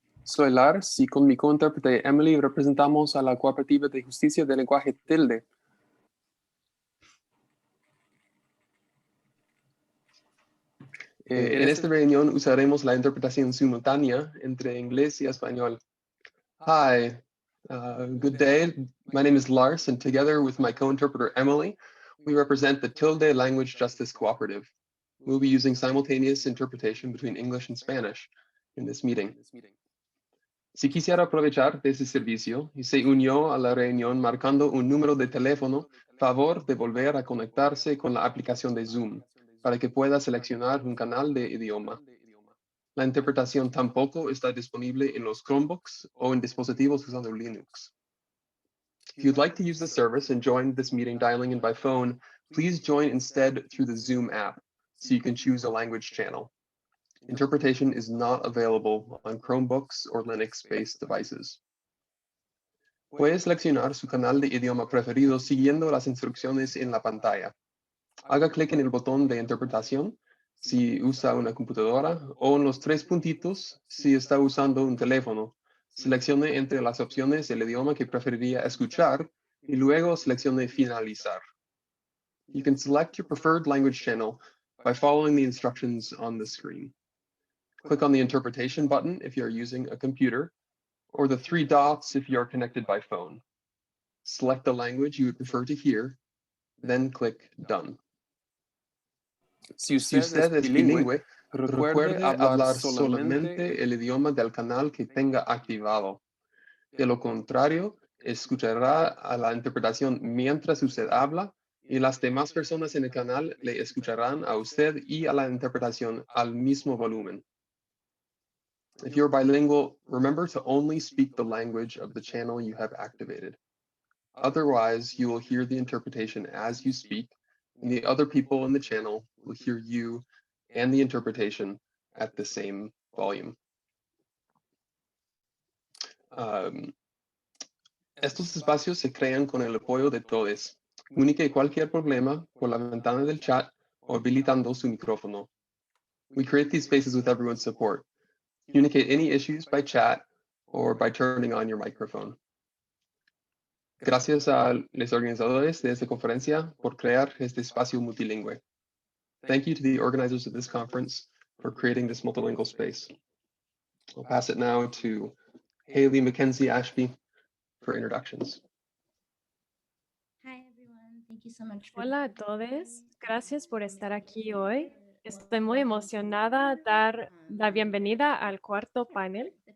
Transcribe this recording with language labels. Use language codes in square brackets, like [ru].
[es] Soy Lars y con mi cointérprete Emily representamos a la Cooperativa de Justicia del Lenguaje Tilde. En esta reunión usaremos la interpretación simultánea entre inglés y español. [en] Hi, good day. My name is Lars, and together with my co-interpreter Emily, we represent the Tilde Language Justice Cooperative. We'll be using simultaneous interpretation between English and Spanish in this meeting. [es] Si quisiera aprovechar de ese servicio y se unió a la reunión marcando un número de teléfono, favor de volver a conectarse con la aplicación de Zoom para que pueda seleccionar un canal de idioma. La interpretación tampoco está disponible en los Chromebooks o en dispositivos usando Linux. [en] If you'd like to use the service and join this meeting dialing in by phone, please join instead through the Zoom app so you can choose a language channel. Interpretation is not available on Chromebooks or Linux-based devices. [es] Puede seleccionar su canal de idioma preferido siguiendo las instrucciones en la pantalla. Haga clic en el botón de interpretación si usa una computadora o en los tres puntitos si está usando un teléfono. Seleccione entre las opciones el idioma que preferiría escuchar y luego seleccione finalizar. [en] You can select your preferred language channel by following the instructions on the screen. Click on the interpretation button if you're using a computer, or the three dots if you're connected by phone. Select the language you would prefer to hear, then click Done. [es] Si usted es bilingüe, recuerde hablar solamente el idioma del canal que tenga activado. De lo contrario, escuchará a la interpretación mientras usted habla y las demás personas en el canal le escucharán a usted y a la interpretación al mismo volumen. [en] If you're bilingual, remember to only speak the language of the channel you have activated. Otherwise, you will hear the interpretation as you speak, and the other people in the channel will hear you and the interpretation at the same volume. [es] Estos espacios se crean con el apoyo de todos. Comunique cualquier problema por la ventana del chat o habilitando su micrófono. [en] We create these spaces with everyone's support. Communicate any issues by chat or by turning on your microphone. [es] Gracias a los organizadores de esta conferencia por crear este espacio multilingüe. [en] Thank you to the organizers of this conference for creating this multilingual space. I'll pass it now to Haley Mackenzie Ashby for introductions. Hi everyone, thank you so much. [es] Hola a todos, gracias por estar aquí hoy. Estoy muy emocionada de dar la bienvenida al cuarto panel.